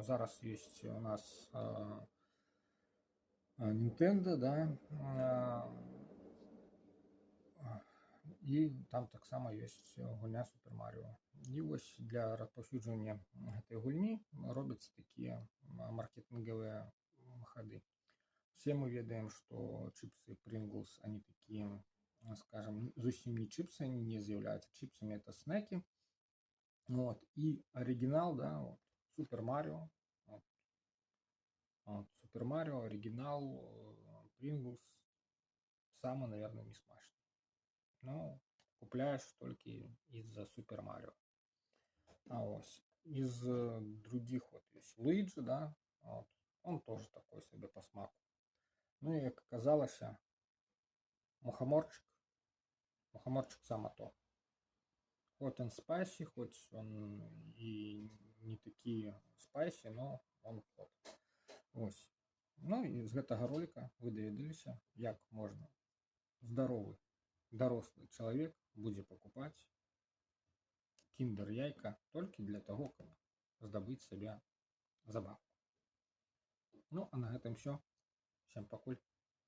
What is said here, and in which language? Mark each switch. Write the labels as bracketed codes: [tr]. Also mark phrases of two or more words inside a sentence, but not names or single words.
[be] Зараз [ru] есть у нас [be] Nintendo, да, і там таксама ёсць гульня Super Mario. І вось для распаўсюджвання гэтай гульні робяцца такія маркетынгавыя хады. [ru] Все мы ведаем, што чипсы Pringles, они такие, скажем, [be] зусім не [ru] чипсы, они [be] не з'яўляюцца [ru] чипсами, это снеки. Вот. И оригинал, да, вот, Super Mario, вот, Super Mario, оригинал, Pringles, самый, наверное, не смачный. Но купляешь только из-за Super Mario. Ось. Из других вот есть Луиджи, да, вот, он тоже такой себе по смаку. Ну и, как оказалось, мухоморчик само то. Хоть он спайси, хоть он и не такі спайси, но он ход. [be] Ось. Ну і з гэтага ролика вы даведаліся, як можна здоровы дорослый человек будзе покупать Kinder яйка [ru] только для того, [be] каб здабыць сабе забавку. Ну а на гэтым все. Всем пакуль.